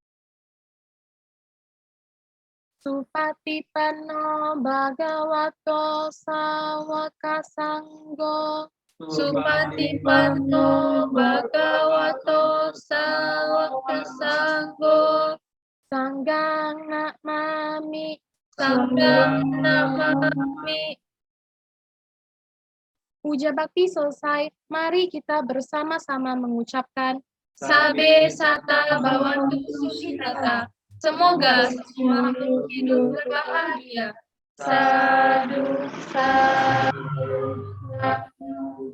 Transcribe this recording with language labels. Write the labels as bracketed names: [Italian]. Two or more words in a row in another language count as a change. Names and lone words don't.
[Pali] Supatipanno bhagavato sawaka sanggo. Supatipanno bhagavato sawaka sanggo. Sanggang namami. Sanggang namami. [Indonesian] Puja bakti selesai, mari kita bersama-sama mengucapkan [Pali] Sabe Sata Bhavantu Sukhitata. [Indonesian] Semoga semua makhluk hidup berbahagia. [Pali] Sadu, sadu, sadu.